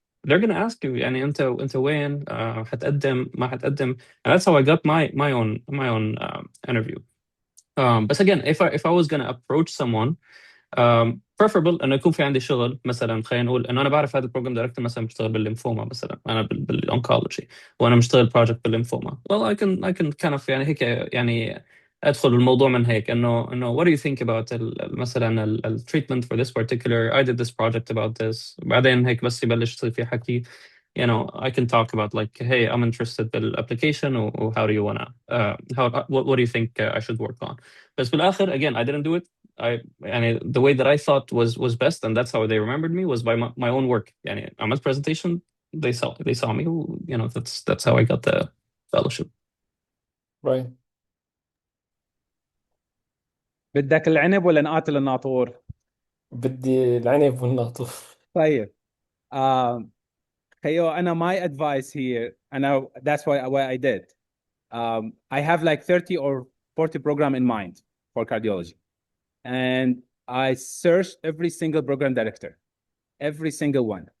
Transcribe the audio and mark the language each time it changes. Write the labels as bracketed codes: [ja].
[en] They're going to ask you, [ar] يعني انت وين, هتقدم ما هتقدم. [en] And that's how I got my own interview. But again, if I was going to approach someone, preferable [ar] انه يكون في عندي شغل. مثلا خلينا نقول انه انا بعرف هذا البروجرام دايركتور مثلا بشتغل بالليمفوما, مثلا انا بالانكولوجي وانا مشتغل بروجكت بالليمفوما. [en] Well, I can kind of [ar] هيك ادخل الموضوع من هيك انه [en] what do you think about مثلا ال treatment for this particular, I did this project about this. [ar] بعدين هيك بس يبلش يصير في حكي, [en] I can talk about like, hey, I'm interested بالapplication, or how do you wanna what do you think I should work on. [ar] بس بالآخر, [en] again, I didn't do it. The way that I thought was best, and that's how they remembered me, was by my own work. [ar] عملت [en] presentation, they saw me, that's how I got the fellowship. Right. [ar] بدك العنب ولا نقاتل الناطور؟ بدي العنب والناطور. طيب. خيو, أنا [en] my advice here, and that's what I did. I have like 30 or 40 program in mind for cardiology. And I searched every single program director, every single one.